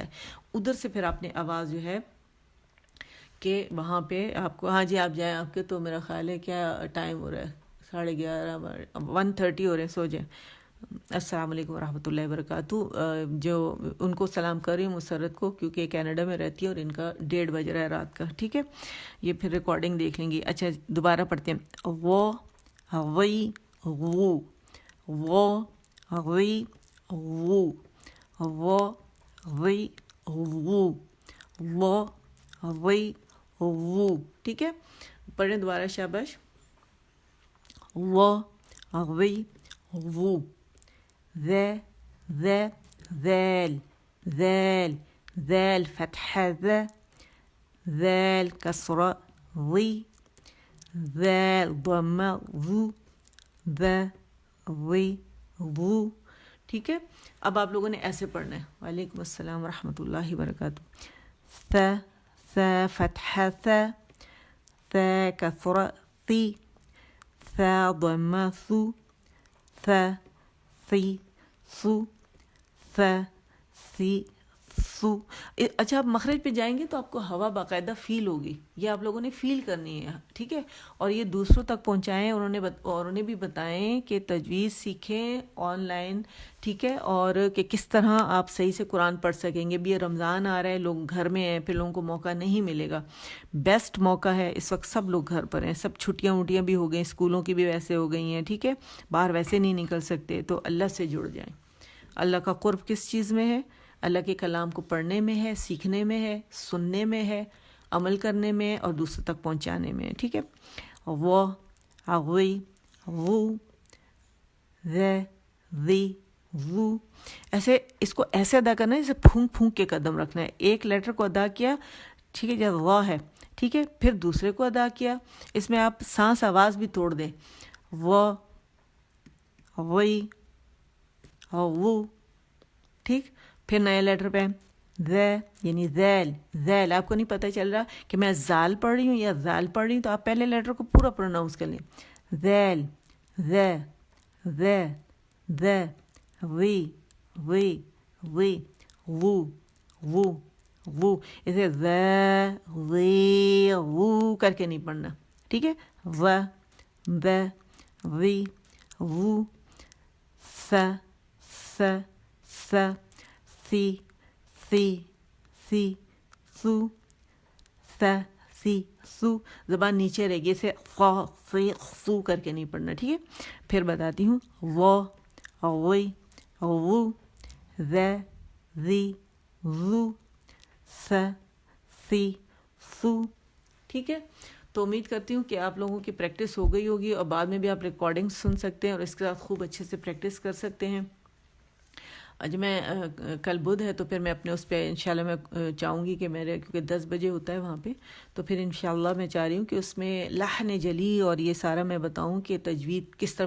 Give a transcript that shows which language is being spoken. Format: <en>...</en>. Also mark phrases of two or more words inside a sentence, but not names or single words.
<ur>ادھر سے پھر آپ نے آواز جو ہے کہ وہاں پہ آپ کو, ہاں جی آپ جائیں, آپ کے تو میرا خیال ہے کیا ٹائم ہو رہا ہے, 11:30 1:30 ہو رہے ہیں, سو جائیں.</ur> <ar>السلام علیکم ورحمۃ اللہ وبرکاتہ.</ar> <ur>جو ان کو سلام کر رہی ہوں مسرت کو, کیونکہ کینیڈا میں رہتی ہے اور ان کا 1:30 بج رہا ہے رات کا, ٹھیک ہے. یہ پھر ریکارڈنگ دیکھ لیں گی. اچھا دوبارہ پڑھتے ہیں,</ur> <ar>وہ وی وو وی وو وی وو وی وو,</ar> <ur>ٹھیک ہے. پڑھیں دوبارہ, شاباش.</ur> <ar>و غوي غو ذا ذا ذال ذال ذال فتحة ذا ذال كسرة ضي ذال ضمة ذو ذا ضي ذو.</ar> <ur>ٹھیک ہے. اب آپ لوگوں نے ایسے پڑھنا ہے.</ur> <ar>وعلیکم السلام ورحمۃ اللہ وبرکاتہ. ث ث فتحة ث ث كسرة ثي ث ضمة ثو ث ثي ثو ث ثي ثو.</ar> <ur>اچھا آپ مخرج پہ جائیں گے تو آپ کو ہوا باقاعدہ فیل ہوگی. یہ آپ لوگوں نے فیل کرنی ہے. ٹھیک ہے. اور یہ دوسروں تک پہنچائیں. انہیں بھی بتائیں کہ تجویز سیکھیں آن لائن. ٹھیک ہے. اور کہ کس طرح آپ صحیح سے قرآن پڑھ سکیں گے. بھی یہ رمضان آ رہا ہے, لوگ گھر میں ہیں, پھر لوگوں کو موقع نہیں ملے گا. بیسٹ موقع ہے اس وقت. سب لوگ گھر پر ہیں, سب چھٹیاں وٹیاں بھی ہو گئی, اسکولوں کی بھی ویسے ہو گئی ہیں. ٹھیک ہے. باہر ویسے نہیں نکل سکتے, تو اللہ سے جڑ جائیں. اللہ کا قرب کس چیز میں ہے؟ اللہ کے کلام کو پڑھنے میں ہے, سیکھنے میں ہے, سننے میں ہے, عمل کرنے میں اور دوسروں تک پہنچانے میں. ٹھیک ہے.</ur> <ar>وہ غوی غو ذا ذی ذو.</ar> <ur>ایسے اس کو ایسے ادا کرنا ہے جیسے پھونک پھونک کے قدم رکھنا ہے. ایک لیٹر کو ادا کیا, ٹھیک ہے, جیسے غا ہے, ٹھیک ہے, پھر دوسرے کو ادا کیا. اس میں آپ سانس آواز بھی توڑ دیں.</ur> <ar>وہ غوی غو.</ar> <ur>ٹھیک. پھر نئے لیٹر پہ</ur> <ar>ذا یعنی ذیل ذیل.</ar> <ur>آپ کو نہیں پتہ چل رہا کہ میں زال پڑھ رہی ہوں یا ذال پڑھ رہی ہوں, تو آپ پہلے لیٹر کو پورا پروناؤنس کر لیں.</ur> <ar>ذیل ذا ذا ذا وی وی وی وو وو وو.</ar> <ur>اسے</ur> <ar>ذا وی وو</ar> <ur>کر کے نہیں پڑھنا. ٹھیک ہے.</ur> <ar>و ذا وی وو س س س سی سی سی سو س سی سو.</ar> <ur>زبان نیچے رہے گی, اسے</ur> <ar>خا سی سو</ar> <ur>کر کے نہیں پڑھنا. ٹھیک ہے. پھر بتاتی ہوں.</ur> <ar>وہ غوی غو ذا ذی ذو س سی سو.</ar> <ur>ٹھیک ہے. تو امید کرتی ہوں کہ آپ لوگوں کی پریکٹس ہو گئی ہوگی, اور بعد میں بھی آپ ریکارڈنگ سن سکتے ہیں اور اس کے ساتھ خوب اچھے سے پریکٹس کر سکتے ہیں. آج میں کل بدھ ہے, تو پھر میں اپنے اس پہ انشاءاللہ میں چاہوں گی کہ میرے, کیونکہ 10 بجے ہوتا ہے وہاں پہ, تو پھر انشاءاللہ میں چاہ رہی ہوں کہ اس میں</ur> <ar>لحن جلی</ar> <ur>اور یہ سارا میں بتاؤں کہ تجوید کس طرح.</ur>